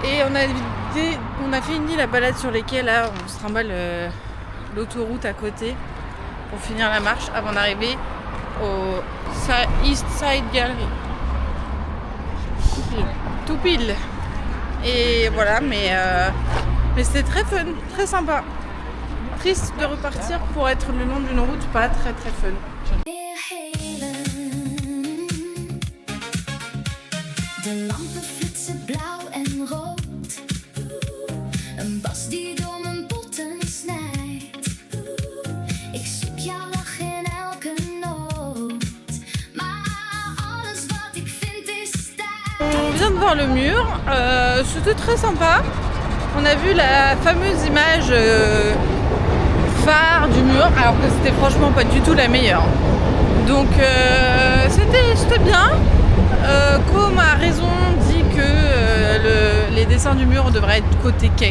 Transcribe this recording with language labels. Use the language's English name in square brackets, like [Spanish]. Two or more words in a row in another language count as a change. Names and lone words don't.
[French] Et on a fini la balade sur les quais, là, on se trimballe l'autoroute à côté pour finir la marche avant d'arriver au East Side Gallery. Tout pile. Et voilà, mais c'était très fun, très sympa. Triste de repartir pour être le long d'une route pas très très fun. [Dutch] De lampen flitsen blauw en rood. Een bas die door mijn botten snijdt. Ik zoek jouw lach in elke noot. Maar alles wat ik vind is tijd. [French] On vient de voir le mur, c'était très sympa. On a vu la fameuse image phare du mur, alors que c'était franchement pas du tout la meilleure. Donc c'était bien. Com a raison, dit que les dessins du mur devraient être côté quai.